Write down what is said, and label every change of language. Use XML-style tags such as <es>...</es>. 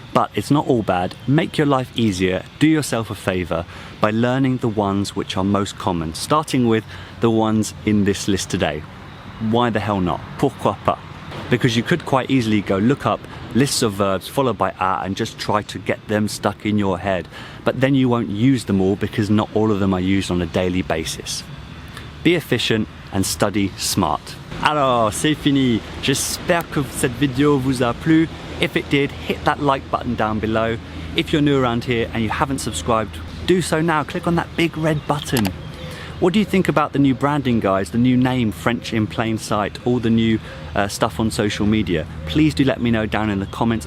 <en>But it's not all bad. Make your life easier, do yourself a favor by learning the ones which are most common, starting with the ones in this list today. Why the hell not?</en> <fr>Pourquoi pas?</fr> <en>Because you could quite easily go look up lists of verbs followed by a and just try to get them stuck in your head. But then you won't use them all because not all of them are used on a daily basis. Be efficient and study smart.</en> <fr>Alors, c'est fini. J'espère que cette vidéo vous a plu.</fr> <en>If it did, hit that like button down below. If you're new around here and you haven't subscribed, do so now. Click on that big red button. What do you think about the new branding, guys? The new name, French in plain sight, all the new stuff on social media? Please do let me know down in the comments.</en>